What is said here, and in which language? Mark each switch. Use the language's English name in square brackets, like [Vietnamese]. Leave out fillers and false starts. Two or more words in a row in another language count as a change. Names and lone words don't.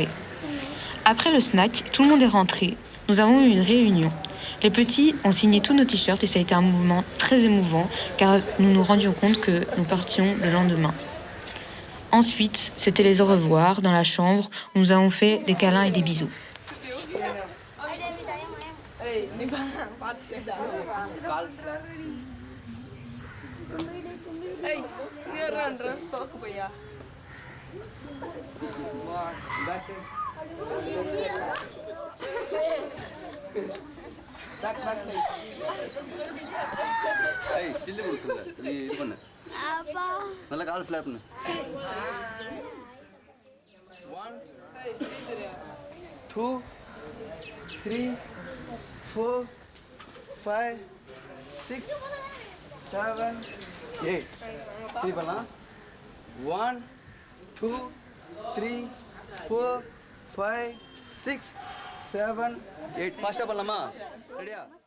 [French] Après le snack, tout le monde est rentré. Nous avons eu une réunion. Les petits ont signé tous nos t-shirts et ça a été un moment très émouvant car nous nous rendions compte que nous partions le lendemain. Ensuite, c'était les au revoir dans la chambre où nous avons fait des câlins et des bisous. [Malay] Hey, sekarang transfer aku bayar. [Tamil] Hey, still கொடுக்கல. இது பண்ணு. அப்பா. நல்ல கால் ஃப்ளாப் பண்ணு. 1 2 3 4 5 6 7 8 3 பண்ணலாம் 1 2 3 4 5 6 7 8 ஃபாஸ்டா பண்ணலாமா ரெடியா